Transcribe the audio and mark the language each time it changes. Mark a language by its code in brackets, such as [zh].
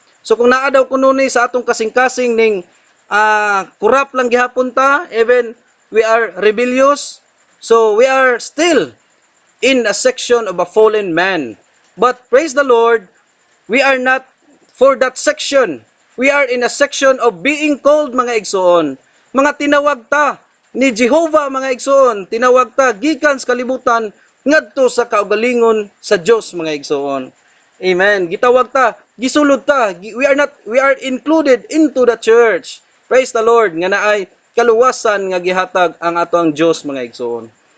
[en] So, kung naa daw kuno ni sa atong kasing-kasing ning corrupt lang gihapon ta, even we are rebellious, so we are still in a section of a fallen man. But praise the Lord, we are not for that section. We are in a section of being called, mga igsoon. [ceb] Mga tinawag ta ni Jehovah, mga igsoon. Tinawag ta gikan sa kalibutan ngadto sa kaugalingon sa Dios, mga igsoon. Amen. Gitawag ta, gisulod ta. [en] We are included into the church. [ceb] Praise the Lord nga naay kaluwasan nga gihatag ang ato ang Dios, mga igsoon.